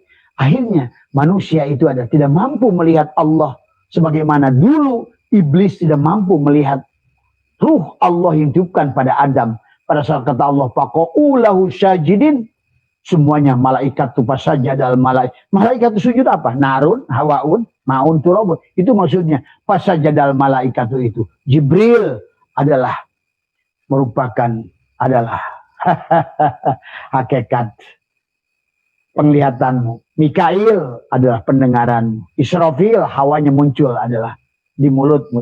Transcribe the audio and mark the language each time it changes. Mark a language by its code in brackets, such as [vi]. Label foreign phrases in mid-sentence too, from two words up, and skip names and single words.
[id] Akhirnya manusia itu ada tidak mampu melihat Allah sebagaimana dulu iblis tidak mampu melihat ruh Allah yang ditiupkan pada Adam. Pada saat kata Allah [ar] faqa'u lahu sajidin, [id] semuanya malaikat itu [ar] fasajadal malaikat. [id] Malaikat itu sujud apa? [ar] Narun, hawaun, maun, turabun. [id] Itu maksudnya [ar] fasajadal malaikat [id] itu. Jibril adalah merupakan hakikat penglihatanmu. Mikail adalah pendengaranmu. Israfil hawanya muncul adalah di mulutmu.